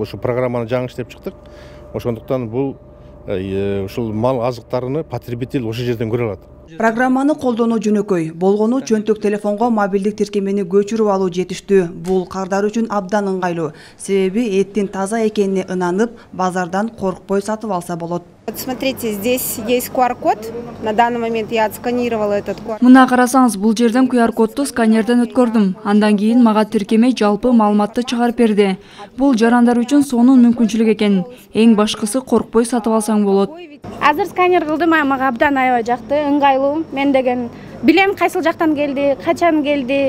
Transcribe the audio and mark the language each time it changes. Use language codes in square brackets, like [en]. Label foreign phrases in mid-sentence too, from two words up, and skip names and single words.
[ky] Ошо программаны жаңы иштеп чыктык. Ошондуктан бул ушул мал азыктарыны потребитель ошол жерден көрө алат. Программаны колдонуу жөнөкөй, болгону чөнтөк телефонго мобилдик тиркемени көчүрүп алуу жетиштүү. Бул кардар үчүн абдан ыңгайлуу. Себеби эттин таза экенине ынанып, базардан коркпой сатып алса болот. [ru] Смотрите, здесь есть QR-код. На данный момент я отсканировала этот QR-код. [ky] Мына карасаңыз, бул жерден QR-кодду сканерден өткөрдүм. Андан кийин мага тиркеме жалпы маалыматты чыгарып берди. Бул жарандар үчүн сонун мүмкүнчүлүк экен. Эң башкысы коркпой сатып алсаң болот. Азыр сканер кылдым, мага абдан аябай жакты, ыңгайлуу. Мен деген билем кайсыл жактан келди, качан келди.